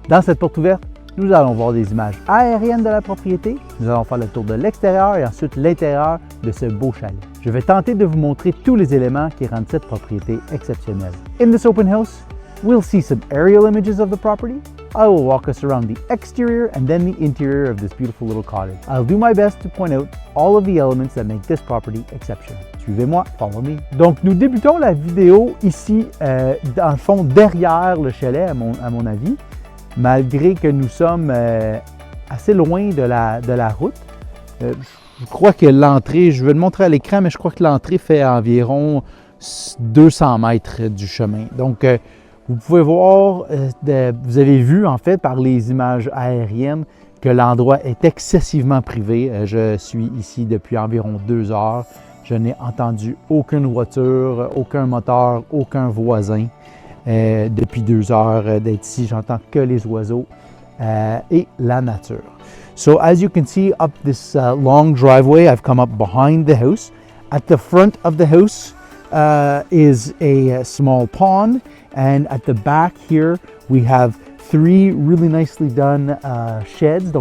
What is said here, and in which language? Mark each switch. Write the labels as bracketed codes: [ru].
[fr] Dans cette porte ouverte, nous allons voir des images aériennes de la propriété, nous allons faire le tour de l'extérieur et ensuite l'intérieur de ce beau chalet. Je vais tenter de vous montrer tous les éléments qui rendent cette propriété exceptionnelle. [en] In this open house, we'll see some aerial images of the property. I will walk us around the exterior and then the interior of this beautiful little cottage. I'll do my best to point out all of the elements that make this property exceptional. [fr] Suivez-moi, [en] follow me. [fr] Donc, nous débutons la vidéo ici, dans le fond, derrière le chalet, à mon avis, malgré que nous sommes assez loin de la route. Je crois que l'entrée, je vais le montrer à l'écran, mais je crois que l'entrée fait environ 200 mètres du chemin. Donc, vous pouvez voir, vous avez vu en fait par les images aériennes que l'endroit est excessivement privé. Je suis ici depuis environ 2 heures. Je n'ai entendu aucune voiture, aucun moteur, aucun voisin. Depuis 2 heures d'être ici, j'entends que les oiseaux et la nature. [en] So as you can see up this long driveway, I've come up behind the house. At the front of the house is a small pond, and at the back here we have 3 really nicely done sheds.